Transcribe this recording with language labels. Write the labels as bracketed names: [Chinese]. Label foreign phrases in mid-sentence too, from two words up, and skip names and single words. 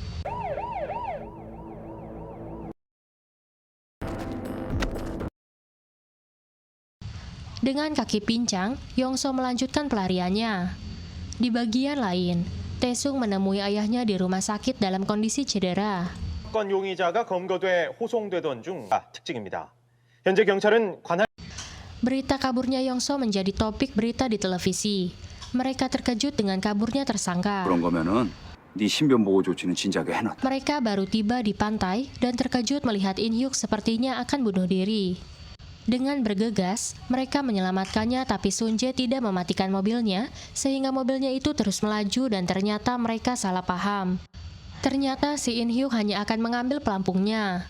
[Indonesian] Dengan kaki pincang, Yongso melanjutkan pelariannya. Di bagian lain, Taesung menemui ayahnya di rumah sakit dalam kondisi cedera. [Korean] 사건 용의자가 검거돼 호송되던 중 특징입니다. 현재 경찰은 관할 [Indonesian] Berita kaburnya Yongso menjadi topik berita di televisi. Mereka terkejut dengan kaburnya tersangka. [Korean] 그런 거면은 네 신변 보호 조치는 진작에 해놨다. [Indonesian] Mereka baru tiba di pantai dan terkejut melihat In Hyuk sepertinya akan bunuh diri. Dengan bergegas, mereka menyelamatkannya tapi Sunjae tidak mematikan mobilnya sehingga mobilnya itu terus melaju dan ternyata mereka salah paham. Ternyata si In Hyuk hanya akan mengambil pelampungnya.